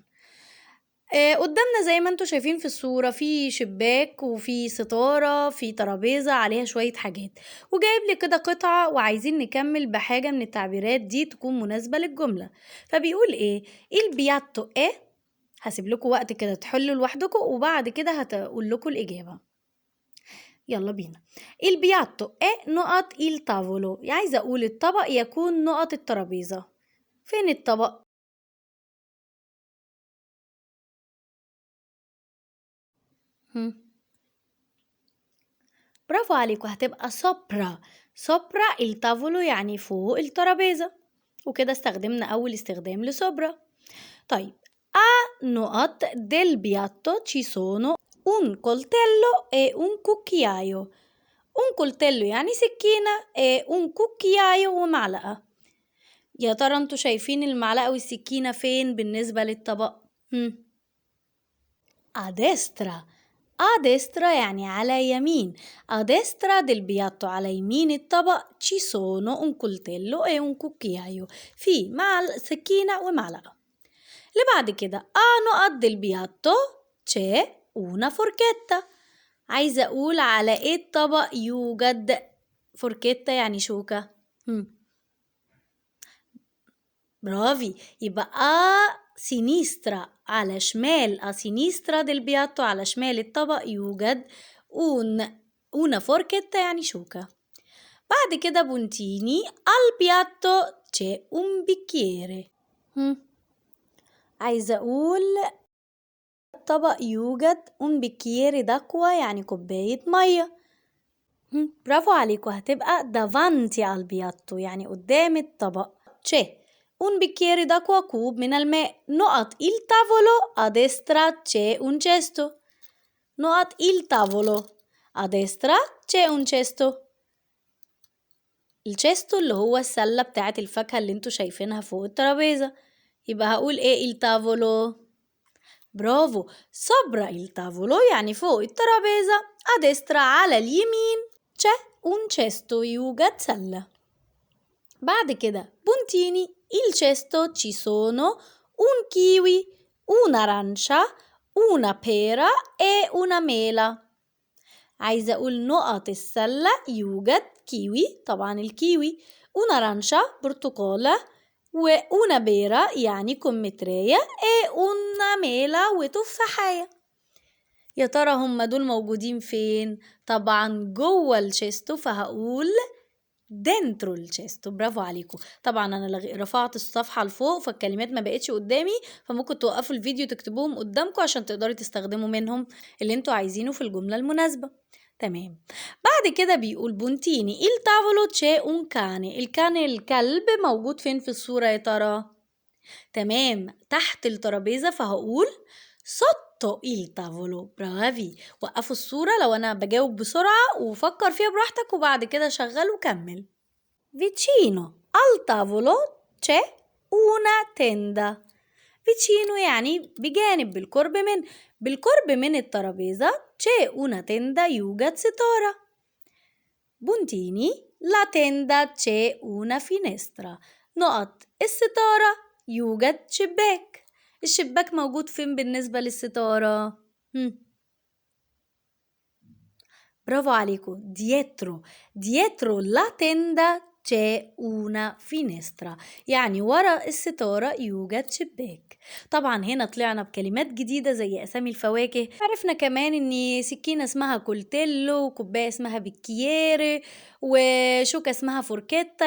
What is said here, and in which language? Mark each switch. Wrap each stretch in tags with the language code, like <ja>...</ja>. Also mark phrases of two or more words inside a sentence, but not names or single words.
<ar>قدامنا زي ما انتوا شايفين في الصورة في شباك وفي ستارة في ترابيزة عليها شوية حاجات، وجايب لي كده قطعة وعايزين نكمل بحاجة من التعبيرات دي تكون مناسبة للجملة. فبيقول ايه البياتو ايه. هسيب لكم وقت كده تحلوا لوحدكم وبعد كده هتقول لكم الإجابة. يلا بينا. البياتو ايه نقط</ar> <it>il tavolo،</it> <ar>عايزة أقول الطبق يكون نقط الترابيزة. فين الطبق؟ برافو عليكم، هتبقى سوبرا.</ar> <it>sopra il tavolo</it> <ar>يعني فوق الترابيزة، وكده استخدمنا أول استخدام لسوبرا. طيب نقط</ar> <it>del piatto ci sono un coltello e un cucchiaio. un coltello</it> <ar>يعني سكينة</ar> <it>e un cucchiaio ومعلقة.</it> <ar>يا ترى انتوا شايفين المعلقة والسكينة فين بالنسبة للطبق؟</ar> <it>a destra. a destra</it> <ar>يعني على يمين.</ar> <it>a destra del piatto</it> <ar>على يمين الطبق</ar> <it>ci sono un coltello e un cucchiaio،</it> <ar>في سكينة ومعلقة. اللي بعد كده نقط</ar> <it>del piatto c'è una forchetta،</it> <ar>عايزة أقول على إيه الطبق يوجد فوركيتا يعني شوكة. برافي، يبقى سينيسترا على شمال،</ar> <it>sinistra del piatto</it> <ar>على شمال الطبق يوجد</ar> <it>una forchetta</it> <ar>يعني شوكة. بعد كده</ar> <it>بونتيني al piatto c'è un bicchiere.</it> <ar>عايزة أقول الطبق يوجد</ar> <it>un bicchiere d'acqua</it> <ar>يعني كوباية مية. برافو عليكم، هتبقى</ar> <it>davanti al piatto</it> <ar>يعني قدام الطبق.</ar> <it>c'è un bicchiere d'acqua</it> <ar>كوب من الماء.</ar> <it>نقط il tavolo a destra c'è un cesto. نقط il tavolo a destra c'è un cesto.</it> <ar>الشيستو اللي هو السلة بتاعة الفاكهة اللي انتوا شايفينها فوق الترابيزة. يبقى هقول ايه</ar> <it>il tavolo.</it> <ar>برافو،</ar> <it>sopra il tavolo</it> <ar>يعني فوق الترابيزة.</ar> <it>a destra</it> <ar>على اليمين</ar> <it>c'è un cesto</it> <ar>يوجد سلة. بعد كده</ar> <it>بونتيني il cesto ci sono un kiwi, un'arancia, una pera e una mela.</it> <ar>عايزة أقول نقط السلة يوجد كيوي، طبعا الكيوي، un'arancia برتقالة، و</ar> <it>una pera</it> <ar>يعني كمثرية،</ar> <it>e una mela وتفاحية.</it> <ar>يا ترى هم دول موجودين فين؟ طبعا جوه الشيستو، فهقول</ar> <it>dentro il cesto.</it> <ar>برافو عليكم. طبعا انا رفعت الصفحة لفوق فالكلمات ما بقتش قدامي، فممكن توقفوا الفيديو تكتبوهم قدامكم عشان تقدروا تستخدموا منهم اللي انتوا عايزينه في الجملة المناسبة. تمام. بعد كده بيقول</ar> <it>puntini il tavolo c'è un cane.</it> <ar>الكلب موجود فين في الصورة يا ترى؟ تمام، تحت الترابيزة، فهقول</ar> <it>sotto il tavolo.</it> <ar>برافي. وقفوا الصورة لو أنا بجاوب بسرعة وفكر فيها براحتك وبعد كده شغل وكمل.</ar> <it>vicino al tavolo c'è una tenda.</it> <ar>vicino يعني بجانب، بالقرب من الترابيزة</ar> <it>c'è una tenda</it> <ar>يوجد ستارة.</ar> <it>بونتيني la tenda c'è una finestra.</it> <ar>نقط الستارة يوجد شباك. الشباك موجود فين بالنسبة للستارة؟ برافو عليكم،</ar> <it>dietro la tenda c'è una finestra،</it> <ar>يعني ورا الستارة يوجد شباك. طبعا هنا طلعنا بكلمات جديدة زي أسامي الفواكه، عرفنا كمان إن سكينة اسمها كولتيلو، وكوباية اسمها بيكييري، وشوكة اسمها فوركيتا.</ar>